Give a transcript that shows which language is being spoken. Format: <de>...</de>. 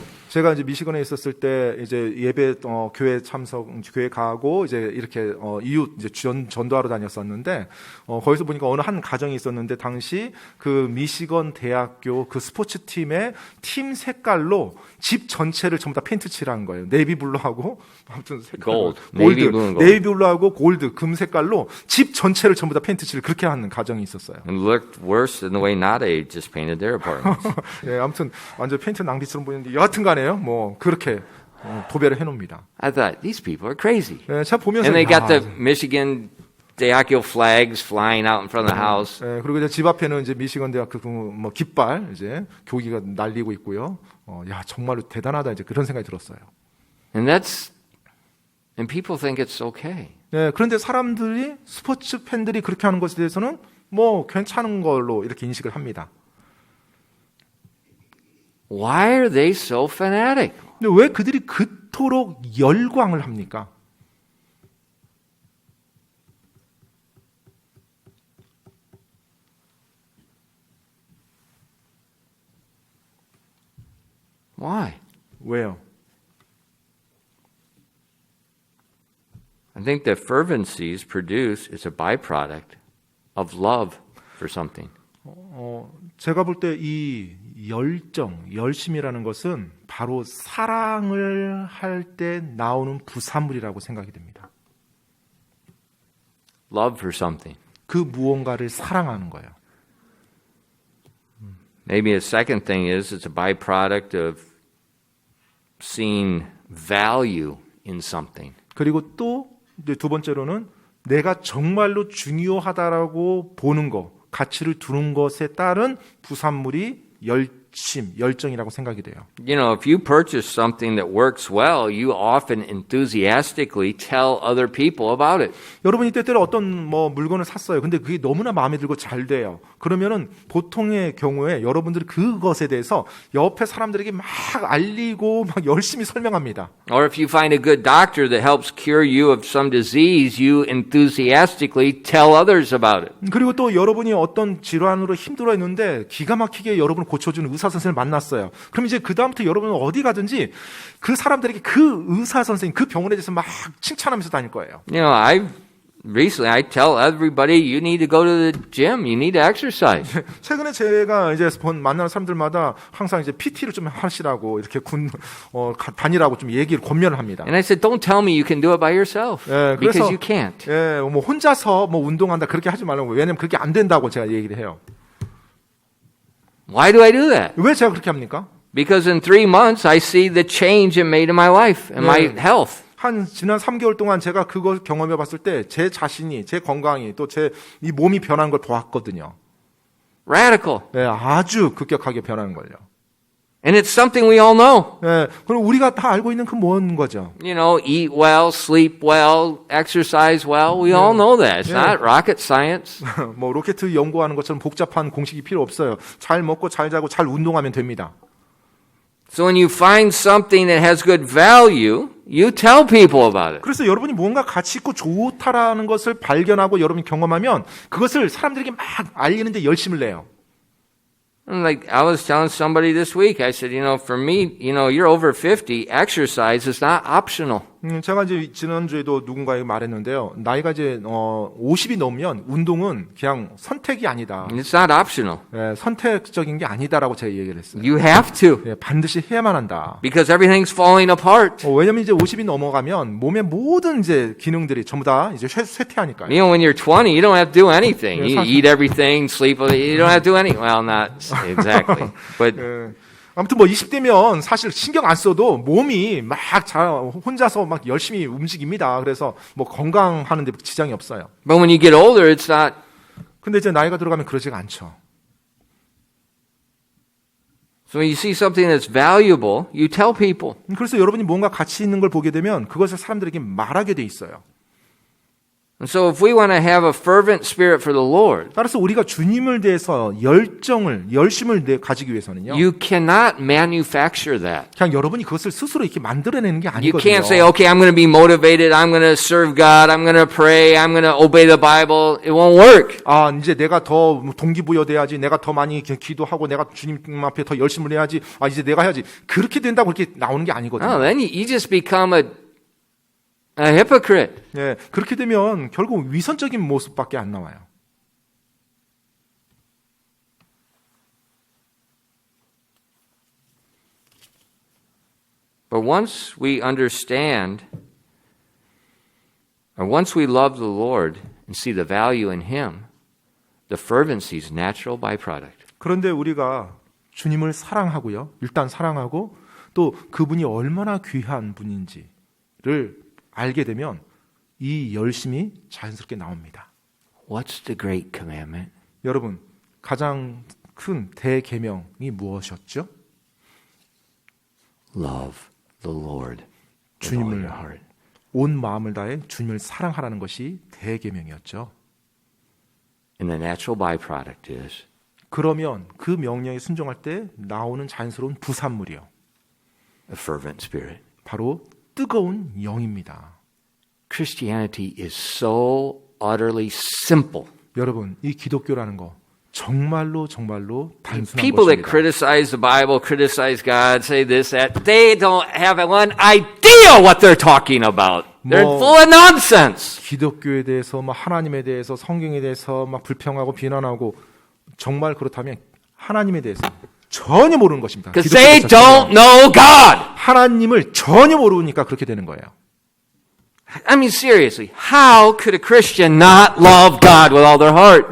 <ko>제가 이제 미시건에 있었을 때 이제 예배 교회 참석 교회 가고 이제 이렇게 이웃 이제 전도하러 다녔었는데 거기서 보니까 어느 한 가정이 있었는데 당시 그 미시건 대학교 그 스포츠 팀의 팀 색깔로 집 전체를 전부 다 페인트 칠한 거예요. 네이비 블루하고 아무튼 색깔</ko> <en>Gold.</en> <ko>골드,</ko> <en>Navy blue and gold.</en> <ko>네이비 블루하고 골드 금 색깔로 집 전체를 전부 다 페인트 칠을 그렇게 하는 가정이 있었어요.</ko> <en>It looked worse than the way Nade just painted their apartments.</en> <ko>예, 아무튼 완전 페인트 낭비처럼 보이는데 여하튼간에요. 뭐 그렇게 도배를 해놓습니다.</ko> <en>I thought, these people are crazy.</en> <ko>예, 제가 보면서</ko> <en>And they got</en> <ko>야,</ko> <en>the Michigan 대학교 flags flying out in front of the house.</en> <ko>예, 그리고 이제 집 앞에는 이제 미시건 대학교 뭐 깃발 이제 교기가 날리고 있고요. 야 정말로 대단하다 이제 그런 생각이 들었어요.</ko> <en>And people think it's okay.</en> <ko>예, 그런데 사람들이 스포츠 팬들이 그렇게 하는 것에 대해서는 뭐 괜찮은 걸로 이렇게 인식을 합니다.</ko> <en>Why are they so fanatic?</en> <ko>근데 왜 그들이 그토록 열광을 합니까?</ko> <en>Why?</en> <ko>왜요?</ko> <en>I think that fervency is produced as a byproduct of love for something.</en> <ko>제가 볼 때 이 열정, 열심이라는 것은 바로 사랑을 할 때 나오는 부산물이라고 생각이 됩니다.</ko> <en>Love for something.</en> <ko>그 무언가를 사랑하는 거예요.</ko> <en>Maybe a second thing is it's a byproduct of seeing value in something.</en> <ko>그리고 또 이제 두 번째로는 내가 정말로 중요하다라고 보는 것, 가치를 두는 것에 따른 부산물이 열정이라고 생각이 돼요.</ko> <en>You know, if you purchase something that works well, you often enthusiastically tell other people about it.</en> <ko>여러분이 때때로 어떤 뭐 물건을 샀어요. 근데 그게 너무나 마음에 들고 잘 돼요. 그러면은 보통의 경우에 여러분들이 그것에 대해서 옆에 사람들에게 막 알리고 막 열심히 설명합니다.</ko> <en>Or if you find a good doctor that helps cure you of some disease, you enthusiastically tell others about it.</en> <ko>그리고 또 여러분이 어떤 질환으로 힘들어 했는데 기가 막히게 여러분을 고쳐주는 의사 선생님을 만났어요. 그럼 이제 그다음부터 여러분은 어디 가든지 그 사람들에게 그 의사 선생님, 그 병원에 대해서 막 칭찬하면서 다닐 거예요.</ko> <en>You know, recently I tell everybody you need to go to the gym, you need to exercise.</en> <ko>최근에 제가 이제 만나는 사람들마다 항상 이제 PT를 좀 하시라고 이렇게 다니라고 좀 얘기를 권면을 합니다.</ko> <en>And I said, don't tell me you can do it by yourself,</en> <ko>예,</ko> <en>because</en> <ko>그래서</ko> <en>you can't.</en> <ko>예, 뭐 혼자서 뭐 운동한다 그렇게 하지 말라고. 왜냐면 그렇게 안 된다고 제가 얘기를 해요.</ko> <en>Why do I do that?</en> <ko>왜 제가 그렇게 합니까?</ko> <en>Because in 3 months I see the change it made in my life and my health.</en> <ko>지난 3개월 동안 제가 그걸 경험해 봤을 때 제 자신이, 제 건강이 또 제 이 몸이 변한 걸 보았거든요.</ko> <en>Radical.</en> <ko>예, 아주 급격하게 변하는 걸요.</ko> <en>And it's something we all know.</en> <ko>예, 그럼 우리가 다 알고 있는 그 뭔 거죠?</ko> <en>You know, eat well, sleep well, exercise well. We all know that. It's not rocket science.</en> <ko>뭐 로켓 연구하는 것처럼 복잡한 공식이 필요 없어요. 잘 먹고 잘 자고 잘 운동하면 됩니다.</ko> <en>So when you find something that has good value, you tell people about it.</en> <ko>그래서 여러분이 뭔가 가치 있고 좋다라는 것을 발견하고 여러분이 경험하면 그것을 사람들에게 막 알리는데 열심을 내요.</ko> <en>And like I was telling somebody this week, I said, for me, you're over 50, exercise is not optional.</en> <ko>제가 이제 지난주에도 누군가에게 말했는데요. 나이가 이제 50이 넘으면 운동은 그냥 선택이 아니다.</ko> <en>It's not optional.</en> <ko>예, 선택적인 게 아니다라고 제가 얘기를 했어요.</ko> <en>You have to.</en> <ko>예, 반드시 해야만 한다.</ko> <en>Because everything's falling apart.</en> <ko>왜냐면 이제 50이 넘어가면 몸의 모든 이제 기능들이 전부 다 이제 쇠퇴하니까요.</ko> <en>When you're 20, you don't have to do anything. Yeah, You eat everything, sleep, you don't have to do anything. Well, not exactly. But</en> <ko>예. 아무튼 뭐 20대면 사실 신경 안 써도 몸이 막 혼자서 막 열심히 움직입니다. 그래서 뭐 건강하는데 지장이 없어요.</ko> <en>but when you get older, it's not.</en> <ko>근데 이제 나이가 들어가면 그러지가 않죠.</ko> <en>So when you see something that's valuable, you tell people.</en> <ko>그래서 여러분이 뭔가 가치 있는 걸 보게 되면 그것을 사람들에게 말하게 돼 있어요.</ko> <en>And so if we want to have a fervent spirit for the Lord,</en> <ko>따라서 우리가 주님을 대해서 열심을 가지기 위해서는요.</ko> <en>you cannot manufacture that.</en> <ko>그냥 여러분이 그것을 스스로 이렇게 만들어내는 게</ko> <en>You</en> <ko>아니거든요.</ko> <en>can't say, okay, I'm going to be motivated. I'm going to serve God. I'm going to pray. I'm going to obey the Bible. It won't work.</en> <ko>아, 이제 내가 더 동기부여돼야지. 내가 더 많이 기도하고 내가 주님 앞에 더 열심을 해야지. 아, 이제 내가 해야지. 그렇게 된다고 이렇게 나오는 게 아니거든요.</ko> <en>No, then you just become a hypocrite.</en> <ko>예, 그렇게 되면 결국 위선적인 모습밖에 안 나와요.</ko> <en>But once we understand, or once we love the Lord and see the value in Him, the fervency is natural byproduct.</en> <ko>그런데 우리가 주님을 사랑하고요. 일단 사랑하고 또 그분이 얼마나 귀한 분인지를 알게 되면 이 열심이 자연스럽게 나옵니다.</ko> <en>What's the great commandment?</en> <ko>여러분, 가장 큰 대계명이 무엇이었죠?</ko> <en>Love the Lord with all</en> <ko>주님을</ko> <en>your heart.</en> <ko>온 마음을 다해 주님을 사랑하라는 것이 대계명이었죠.</ko> <en>And the natural byproduct is</en> <ko>그러면 그 명령에 순종할 때 나오는 자연스러운 부산물이요.</ko> <en>a fervent spirit.</en> <ko>바로 뜨거운 영입니다.</ko> <en>Christianity is so utterly simple.</en> <ko>여러분, 이 기독교라는 거 정말로 단순한</ko> <en>People that</en> <ko>것입니다.</ko> <en>criticize the Bible, criticize God, say this, that, they don't have one idea what they're talking about. They're</en> <ko>뭐,</ko> <en>full of nonsense.</en> <ko>기독교에 대해서, 하나님에 대해서, 성경에 대해서 불평하고 비난하고 정말 그렇다면 하나님에 대해서 전혀 모르는 것입니다.</ko> <en>Because</en> <ko>기독교</ko> <en>they</en> <ko>자체가.</ko> <en>don't know God.</en> <ko>하나님을 전혀 모르니까 그렇게 되는 거예요.</ko> <en>I mean, seriously, how could a Christian not love God with all their heart?</en>